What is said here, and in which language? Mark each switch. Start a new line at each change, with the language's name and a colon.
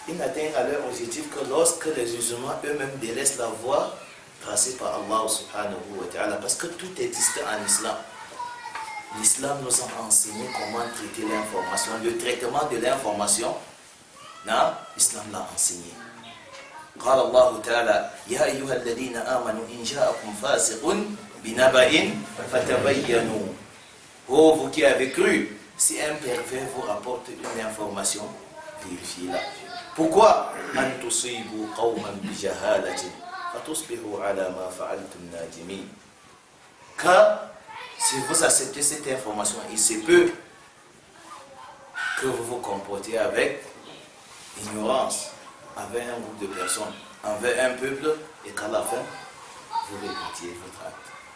French: Ils n'atteignent à leur objectif que lorsque les musulmans eux-mêmes délaissent la voie tracée par Allah subhanahu wa ta'ala. Parce que tout existe en islam. L'islam nous a enseigné comment traiter l'information. Le traitement de l'information, l'islam l'a enseigné.
Arabic: قال الله تعالى يا أيها الذين آمنوا إن جاءكم فاسق بنبأ فتبينوا.
French: Oh, vous qui avez cru, si un pervers vous rapporte une information, vérifiez-la. Pourquoi?
Arabic: أن تصيبوا قوما بجهالة فتصبحوا على ما فعلتم نادمين.
French: Car si vous acceptez cette information, il se peut que vous vous comportez avec ignorance envers un groupe de personnes, envers un peuple, et qu'à la fin, vous regrettiez votre acte.